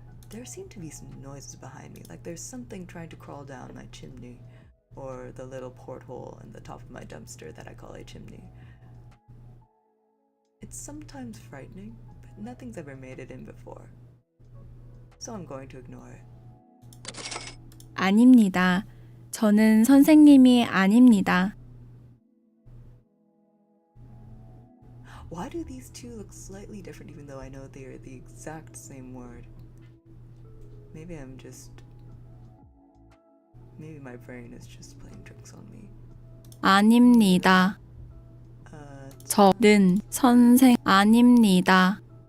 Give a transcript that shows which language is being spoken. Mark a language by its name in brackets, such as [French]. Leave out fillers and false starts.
[English] There seem to be some noises behind me, like there's something trying to crawl down my chimney, or the little porthole in the top of my dumpster that I call a chimney. It's sometimes frightening, but nothing's ever made it in before. So I'm going to ignore it. [Korean] 아닙니다. 저는 선생님이 아닙니다. [English] Why do these two look slightly different even though I know they are the exact same word? Maybe maybe my brain is just playing tricks on me. [Korean] 아닙니다. 저는 선생 아닙니다.